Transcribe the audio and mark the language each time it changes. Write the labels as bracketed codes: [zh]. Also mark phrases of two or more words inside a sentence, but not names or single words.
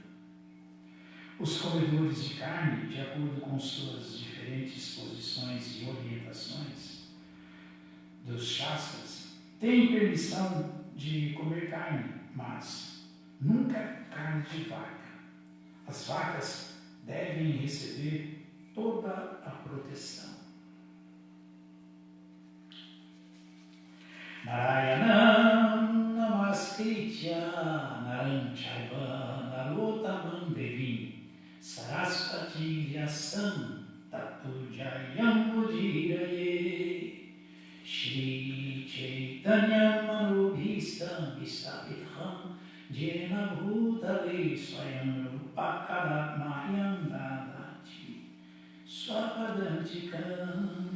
[pt] Os comedores de carne, de acordo com suas diferentes posições e orientações dos Shastras, têm permissão de comer carne, mas nunca carne de vaca. As vacas devem receber toda a proteção. [sa] Narayanam namaskritya naram chaiva narottamam devim sarasvati vyasam tato jayam mudiraye Shri Chaitanya manubhistam vistapitham Jena bhutale swayam rupakadatmayam dadati swapadantikam.